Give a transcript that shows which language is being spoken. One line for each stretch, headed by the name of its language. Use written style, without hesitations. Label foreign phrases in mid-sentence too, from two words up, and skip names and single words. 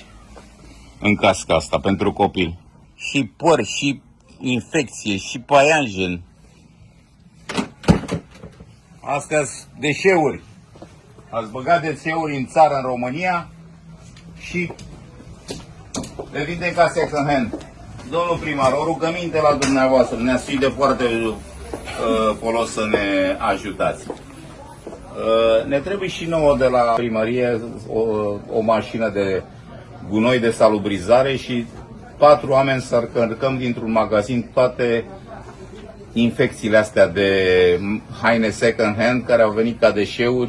Romanian: În casca asta, pentru copil. Și păr, și infecție, și paianjen. Astea sunt deșeuri. Ați băgat deșeuri în țară, în România, și le vindem ca second hand. Domnul primar, o rugăminte la dumneavoastră, ne-ați fi de foarte folos să ne ajutați. Ne trebuie și nouă de la primărie o mașină de gunoi de salubrizare și 4 oameni să încărcăm dintr-un magazin toate infecțiile astea de haine second hand care au venit ca deșeuri.